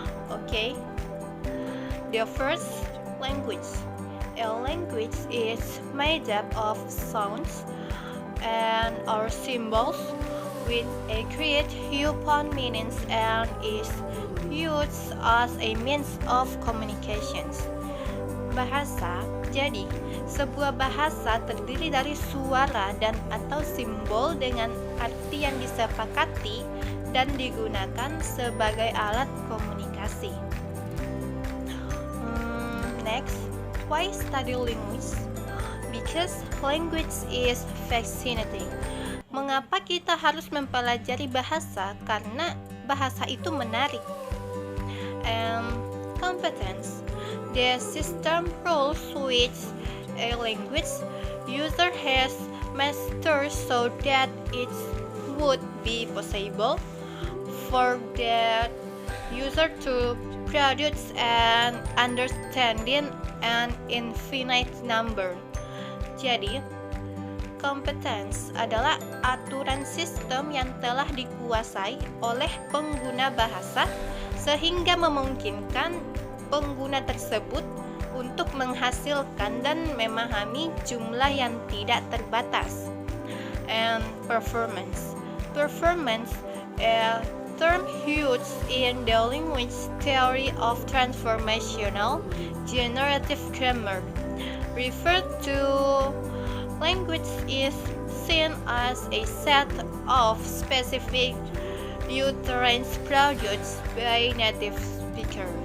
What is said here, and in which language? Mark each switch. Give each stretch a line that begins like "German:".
English: Okay, the first, language. A language is made up of sounds and or symbols with a create upon meanings and is used as a means of communications.
Indonesian: Bahasa, jadi sebuah bahasa terdiri dari suara dan atau simbol dengan arti yang disepakati dan digunakan sebagai alat komunikasi.
English: Next, why study language? Because language is fascinating.
Indonesian: Mengapa kita harus mempelajari bahasa? Karena bahasa itu menarik.
English: And competence, the system rules which a language user has mastered so that it would be possible for that user to produce an understanding an infinite number.
Indonesian: Jadi, competence adalah aturan sistem yang telah dikuasai oleh pengguna bahasa sehingga memungkinkan pengguna tersebut untuk menghasilkan dan memahami jumlah yang tidak terbatas.
English: And performance. Performance, a term used in the language theory of transformational generative grammar, referred to language is seen as a set of specific utterance produced by native speaker.